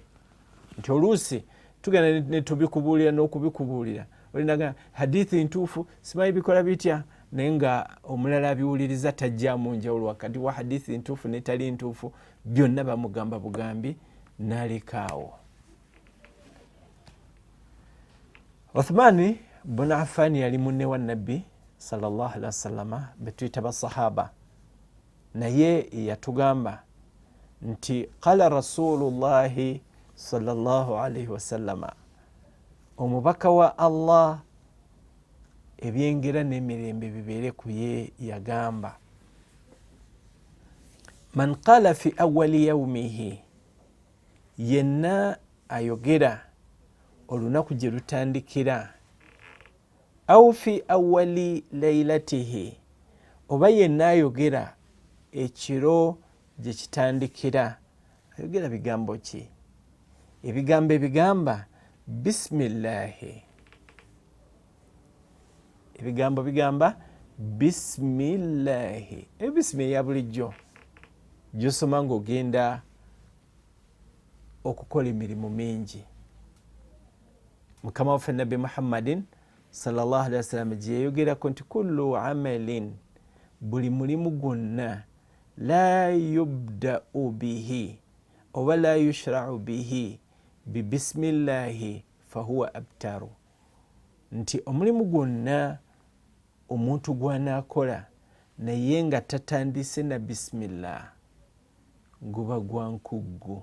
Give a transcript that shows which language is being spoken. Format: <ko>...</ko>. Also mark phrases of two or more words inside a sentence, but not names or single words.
<lg>Nti oluusi tugenda ne tubikubuulira n'okubikubuulira olinaga hadithi ntuufu simanyi bikola bitya, naye nga omulala abiwuliriza tajjaamu njawulo wakati wa hadithi ntuufu n'etali ntuufu, byonna bamugamba bugambi n'alekaawo. Uthmani bun Affan yali munne wa Nabbi</lg> <ar>صلى الله عليه وسلم</ar> <lg>be tuyita basahaba, naye yatugamba nti</lg> <ar>قال رسول الله صلى الله عليه وسلم,</ar> <lg>omubaka wa Allah ebyengera n'emirembe bibeere ku ye yagamba,</lg> <ar>من قال في أول يومه,</ar> <lg>yenna ayogera olunaku gye lutandikira,</lg> <ar>أو في أول ليلته,</ar> <lg>oba yenna ayogera ekiro gye kitandikira, ayogera bigambo ki? Ebigambo ebigamba bisimillahi. Ebigambo bigamba bisimillahi. Ebisimi eya bulijjo gy'osoma ng'ogenda okukola emirimu mingi. Mukama waffe Nabbi Muhammadin</lg> <ar>صلى الله عليه وسلم</ar> <lg>gye yayogerako nti</lg> <ar>كل عمل,</ar> <lg>buli mulimu gwonna,</lg> <ar>لا يبدأ به</ar> <lg>oba</lg> <ar>لا يشرع به ببسم الله فهو أبتر,</ar> <lg>nti omulimu gwonna omuntu gw'anaakola naye nga tatandise na bisimillah guba gwa nkuggu.</lg>